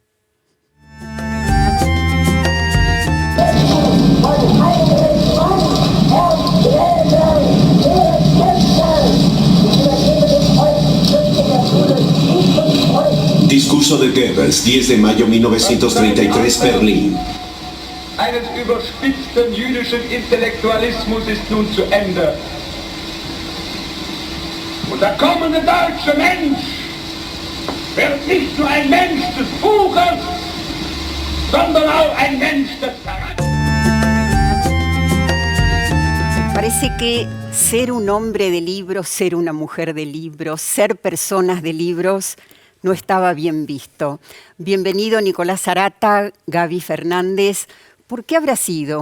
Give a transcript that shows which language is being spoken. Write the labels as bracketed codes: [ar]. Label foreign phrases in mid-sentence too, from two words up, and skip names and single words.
[es] Discurso de Goebbels, 10 de mayo 1933, Berlín. [de] Eines überspitzten jüdischen Intellektualismus ist nun zu Ende. Und der kommende deutsche Mensch wird nicht nur ein Mensch des Buches, sondern auch ein Mensch des Charakters. [es] Parece que ser un hombre de libros, ser una mujer de libros, ser personas de libros no estaba bien visto. Bienvenido Nicolás Arata, Gaby Fernández. ¿Por qué habrá sido?